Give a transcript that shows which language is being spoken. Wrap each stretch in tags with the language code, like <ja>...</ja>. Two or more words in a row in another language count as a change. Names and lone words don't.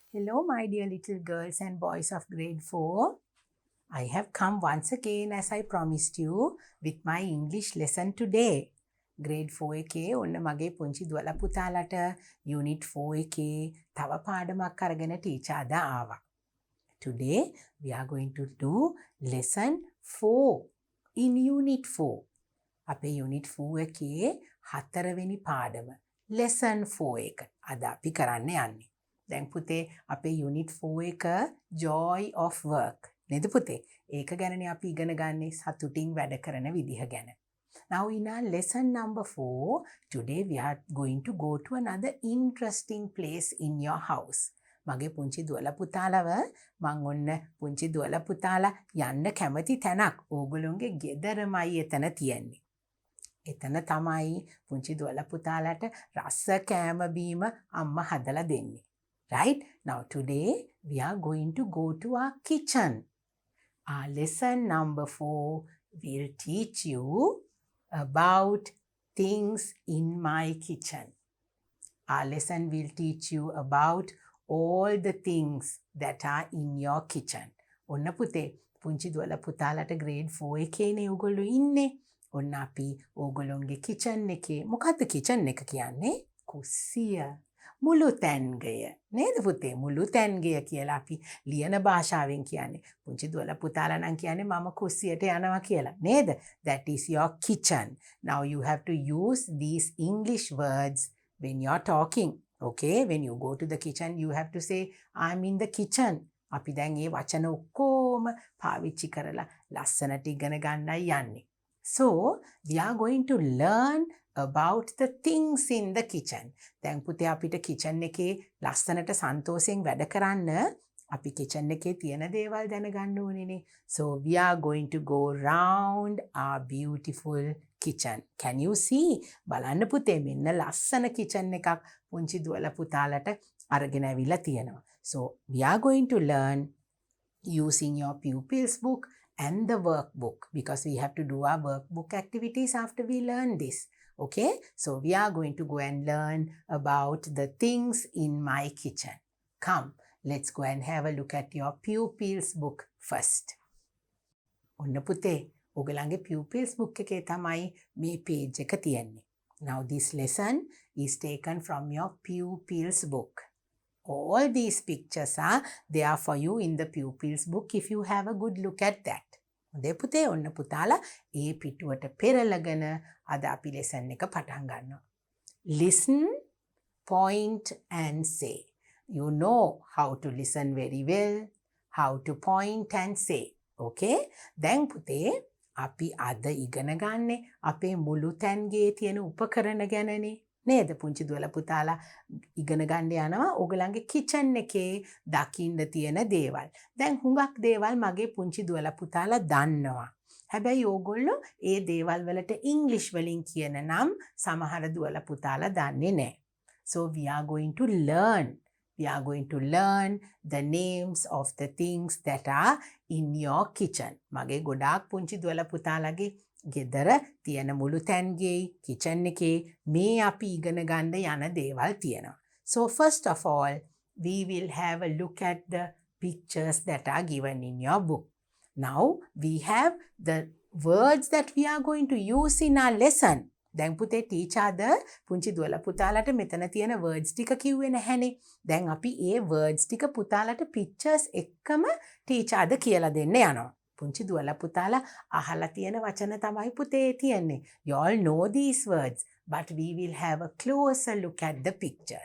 <en>Hello, my dear little girls and boys of grade 4. I have come once again as I promised you with my English lesson today.</en> <si>Grade 4 එකේ ඔන්න මගේ පුංචි දුවලා පුතාලට Unit 4 එකේ තව පාඩමක් අරගෙන ටීචර් අද ආවා.</si> <en>Today we are going to do lesson 4 in Unit 4.</en> <si>අපේ Unit 4 එකේ 4 වෙනි පාඩම lesson 4 එක අද අපි කරන්න යන්නේ. දැන් පුතේ අපේ Unit 4 එක</si> <en>joy of work</en> <si>නේද පුතේ? ඒක ගැනනේ අපි ඉගෙන ගන්නේ සතුටින් වැඩ කරන විදිහ ගැන.</si> <en>Now in our lesson number 4, today we are going to go to another interesting place in your house.</en> <si>මගේ පුංචි දුවලා පුතාලව මං ඔන්න පුංචි දුවලා පුතාලා යන්න කැමති තැනක් ඕගොල්ලෝගේ ගෙදරමයි එතන තියෙන්නේ. එතන තමයි පුංචි දුවලා පුතාලට රස කෑම බීම අම්මා හදලා දෙන්නේ.</si> <en>Right? Now today we are going to go to our kitchen. Our lesson number 4 will teach you about things in my kitchen. Our lesson will teach you about all the things that are in your kitchen.</en> <si>ඔන්න පුතේ පුංචි දුවලා පුතාලට grade 4 එකේනේ ඕගොල්ලෝ ඉන්නේ. ඔන්න අපි ඕගොල්ලෝගේ kitchen එකේ මොකද්ද kitchen එක කියන්නේ? කුස්සිය. මුළු තැන්ගය නේද පුතේ? මුළු තැන්ගය කියලා අපි ලියන භාෂාවෙන් කියන්නේ. පුංචි දුවලා පුතාලා නම් කියන්නේ මම කුස්සියට යනවා කියලා නේද?</si> <en>That is your kitchen. Now you have to use these English words when you are talking. Okay? When you go to the kitchen, you have to say I'm in the kitchen.</en> <si>අපි දැන් මේ වචන ඔක්කොම පාවිච්චි කරලා ලස්සනට ඉගෙන ගන්නයි යන්නේ.</si> <en>So, we are going to learn about the things in the kitchen.</en> <si>දැන් පුතේ අපිට kitchen එකේ ලස්සනට සන්තෝෂයෙන් වැඩ කරන්න අපි kitchen එකේ තියෙන දේවල් දැනගන්න ඕනේනේ.</si> <en>So, we are going to go round our beautiful kitchen. Can you see?</en> <si>බලන්න පුතේ මෙන්න ලස්සන kitchen එකක් පුංචි දුවලා පුතාලට අරගෙන ඇවිල්ලා තියෙනවා.</si> <en>So, we are going to learn using your pupils book and the workbook because we have to do our workbook activities after we learn this. Okay, so we are going to go and learn about the things in my kitchen. Come, let's go and have a look at your pupils book first.</en> <si>ඔන්න පුතේ ඔයගලගේ</si> <en>pupils book</en> <si>එකේ තමයි මේ page එක තියෙන්නේ.</si> <en>Now this lesson is taken from your pupils book. All these pictures are there for you in the pupils book if you have a good look at that.</en> <si>හොඳේ පුතේ ඔන්න පුතාලා ඒ පිටුවට පෙරලගෙන අද අපි lesson එක පටන් ගන්නවා.</si> <en>Listen, point and say. You know how to listen very well, how to point and say. Okay?</en> <si>දැන් පුතේ අපි අද ඉගෙන ගන්නේ අපේ මුළු තැන්ගේ තියෙන උපකරණ ගැනනේ. නේද පුංචි දුවලා පුතාලා ඉගෙන ගන්න යනවා ඕගලන්ගේ kitchen එකේ දකින්න තියෙන දේවල්. දැන් හුඟක් දේවල් මගේ පුංචි දුවලා පුතාලා දන්නවා. හැබැයි ඕගොල්ලෝ ඒ දේවල් වලට English වලින් කියන නම් සමහර දුවලා පුතාලා දන්නේ නැහැ.</si> <en>So we are going to learn. We are going to learn the names of the things that are in your kitchen.</en> <si>මගේ ගොඩාක් පුංචි දුවලා පුතාලාගේ ගෙදර තියෙන මුළු තැන්ගේ kitchen එකේ මේ අපි ඉගෙන ගන්න යන දේවල් තියෙනවා.</si> <en>So first of all, we will have a look at the pictures that are given in your book. Now we have the words that we are going to use in our lesson.</en> <si>දැන් පුතේ teacher අද පුංචි දුවලා පුතාලට මෙතන තියෙන words ටික කිව්වේ නැහැනේ. දැන් අපි ඒ words ටික පුතාලට pictures එක්කම teacher අද කියලා දෙන්න යනවා. පුංචි දුවලා පුතාලා අහලා තියෙන වචන තමයි පුතේ තියෙන්නේ.</si> <en>You all know these words, but we will have a closer look at the pictures.</en>